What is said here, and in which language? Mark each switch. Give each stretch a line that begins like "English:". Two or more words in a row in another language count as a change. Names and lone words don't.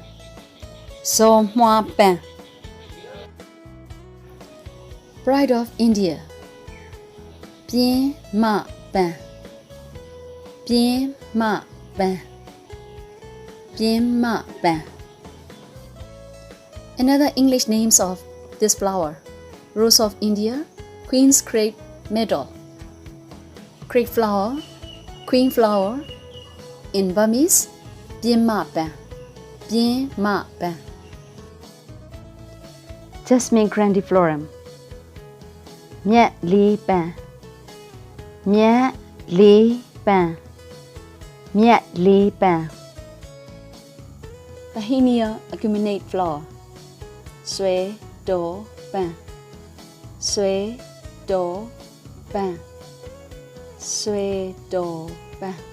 English: So moi ban. Bride of India. Bien ma ban. Bien ma ban. Bien ma ban. Another English names of this flower: Rose of India, Queen's Crepe Medal, Crepe flower, Queen flower. In Burmese, Bien Ma Ban, Bien Ma Ban. Jasmine grandiflorum, Miat Li Ban, Miat Li Ban, Miat Li Ban. Bauhinia acuminate flower, Sui Do Ban, Sui Do Ban, Sui Do Ban.